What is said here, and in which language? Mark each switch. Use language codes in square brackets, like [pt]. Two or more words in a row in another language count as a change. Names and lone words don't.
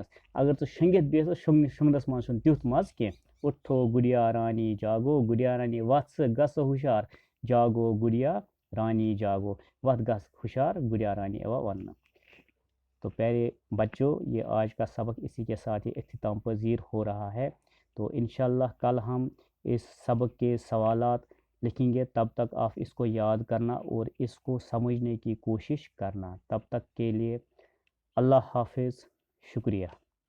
[ks] اگر ژٕ شۄنٛگِتھ بیٚہکھ، شۄنٛگنس منٛز چھُنہٕ تیُتھ مزٕ کینٛہہ۔ [ur] اُٹھو گڑیا رانی جاگو گڑیا رانی، [ks] وَتھ ژٕ گژھ ژٕ ہُشار، [ur] جاگو گڑیا رانی جاگو، [ks] وَتھ گژھ ہُشار، گڑیا رانی یِوان وَننہٕ۔ [ur] تو پیارے بچوں، یہ آج کا سبق اسی کے ساتھ ہی اختتام پذیر ہو رہا ہے، تو انشاءاللہ کل ہم اس سبق کے سوالات لکھیں گے، تب تک آپ اس کو یاد کرنا اور اس کو سمجھنے کی کوشش کرنا۔ تب تک کے لیے اللہ حافظ، شکریہ۔